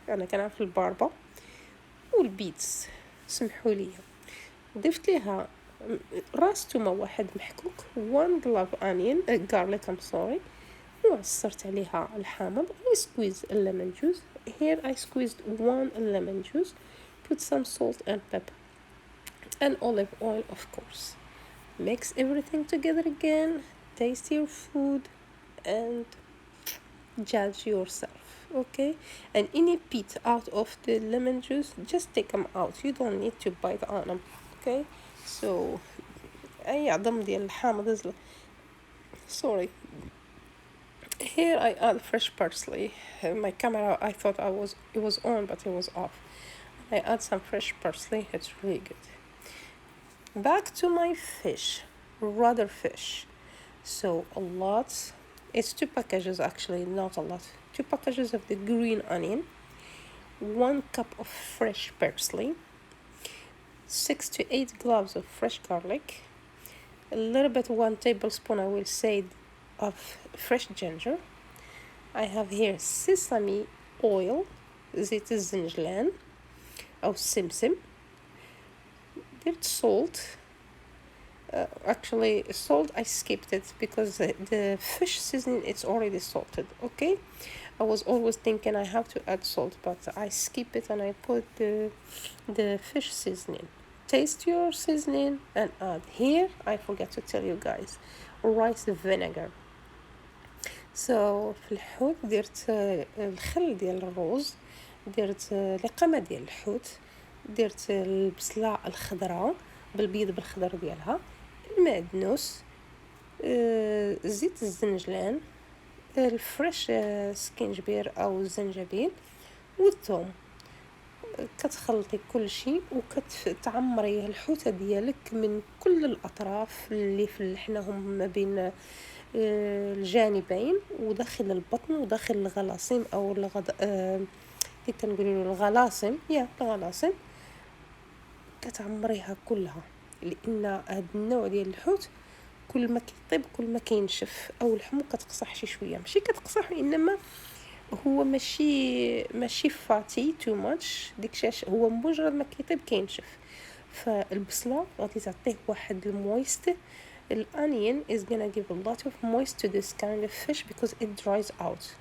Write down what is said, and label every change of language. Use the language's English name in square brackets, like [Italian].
[Arabic] أنا كنعرف الباربة والبيتس، سمحوا لي. ضفت ليها راس تومة واحد محكوك، [English] 1 glove onion garlic I'm sorry، [Arabic] وعصرت عليها الحامض. [English] I squeezed a lemon juice. Here I squeezed 1 lemon juice. Put some salt and pepper and olive oil, of course. Mix everything together again. Taste your food and judge yourself. Okay, and any pit out of the lemon juice, just take them out. You don't need to bite on them. [Arabic] Okay, so أي عظم ديال الحامض sorry. [English] Here I add fresh parsley. My camera, I thought it was on, but it was off. I add some fresh parsley. It's really good. Back to my fish, Rudder fish. So a lot. It's 2 packages actually, not a lot. 2 packages of the green onion, 1 cup of fresh parsley, 6 to 8 cloves of fresh garlic, a little bit 1 tablespoon I will say of fresh ginger. I have here sesame oil, [Arabic] زيت الزنجلان أو السمسم. [English] There's salt. Actually, salt I skipped it because the fish seasoning it's already salted. Okay, I was always thinking I have to add salt, but I skip it and I put the fish seasoning. Taste your seasoning and add. Here I forgot to tell you guys, rice vinegar. [Arabic] So في الحوت درت الخل ديال الروز، درت لقمة ديال الحوت، درت البصلة الخضراء بالبيض بالخضر ديالها، المعدونس، زيت الزنجلان، الفريش سكينجبير او الزنجبيل والثوم. كتخلطي كل شيء وكتعمري الحوته ديالك من كل الاطراف اللي فلحناهم ما بين الجانبين وداخل البطن وداخل الغلاصم او كي تنقولوا الغلاصم الغلاصم كتعمريها كلها، لان هذا النوع ديال الحوت كل ما كيطيب كل ما كينشف، او لحمو كتقصح شي شويه، ماشي كتقصح انما هو ماشي فاتي تو ماتش، ديكشاش هو مجرد ما كيطيب كينشف. فالبصله غادي تعطيه واحد المويست. [English] الonion is gonna give a lot of moist to this kind of fish because it dries out.